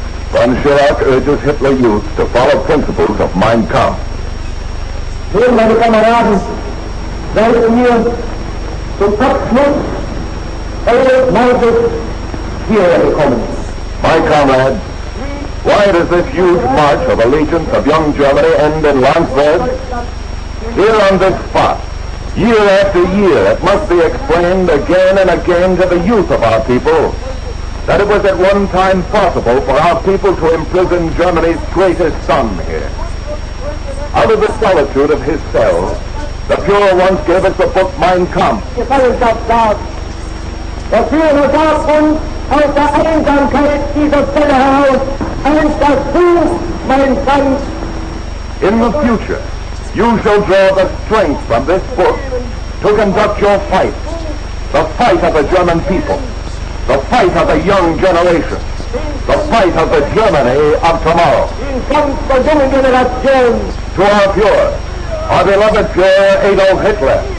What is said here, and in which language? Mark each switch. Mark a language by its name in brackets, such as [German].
[English] Von Schirach urges Hitler youth to follow principles of Mein Kampf. [German] Hier, meine Kameraden, seid ihr zum Abschluss eures Marschs hierher gekommen. [English] My comrades, why does this huge march of allegiance of young Germany end in Landsberg? Here on this spot, year after year, it must be explained again and again to the youth of our people that it was at one time possible for our people to imprison Germany's greatest son here. Out of the solitude of his cell, the Führer once gave us the book Mein Kampf. [German] Gefangenschaft. Der Führer sagt uns aus der Einsamkeit dieser Zelle heraus, eins das Buch, mein Kampf. [English] In the future, you shall draw the strength from this book to conduct your fight, the fight of the German people, the fight of the young generation, the fight of the Germany of tomorrow. To our Führer, our beloved Führer Adolf Hitler.